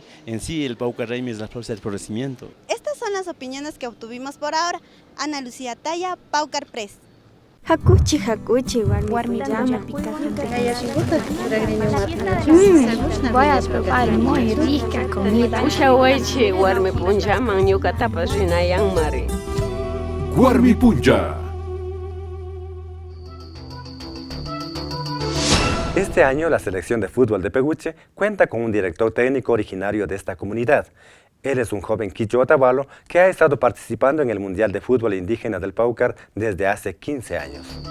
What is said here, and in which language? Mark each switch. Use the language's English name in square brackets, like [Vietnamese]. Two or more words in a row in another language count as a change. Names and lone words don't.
[Spanish] En sí el Paucar Raimi es la fiesta del florecimiento. Estas son las opiniones que obtuvimos por ahora. Ana Lucía Taya, Paucar Press. [Quechua] Hakuchi warmillama [Spanish] Voy a probar muy rica comida. [Quechua] Ushawaichi warmi punchaman ñukatapas rinayanmari. [Spanish] Warmi Puncha. Este año la selección de fútbol de Peguche cuenta con un director técnico originario de esta comunidad. Él es un joven quichua otavalo que ha estado participando en el Mundial de Fútbol Indígena del Paucar desde hace 15 años.